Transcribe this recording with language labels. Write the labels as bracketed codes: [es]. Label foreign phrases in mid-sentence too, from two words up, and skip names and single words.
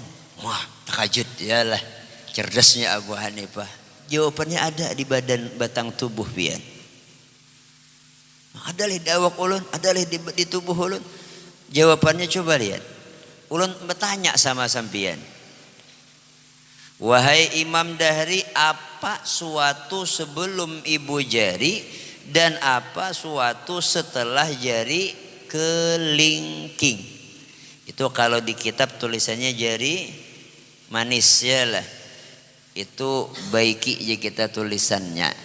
[bjn] Wah, takajud yalah, cerdasnya Abu Hanifah. Jawabannya ada di badan batang tubuh pian. Ada di awak ulun, ada di tubuh ulun. [id] Jawabannya coba lihat. [bjn] Ulun bertanya sama sampian. [id] Wahai Imam Dahri, apa suatu sebelum ibu jari dan apa suatu setelah jari kelingking? [bjn] Itu kalau di kitab tulisannya jari manis ya lah. Itu baiki aja kita tulisannya.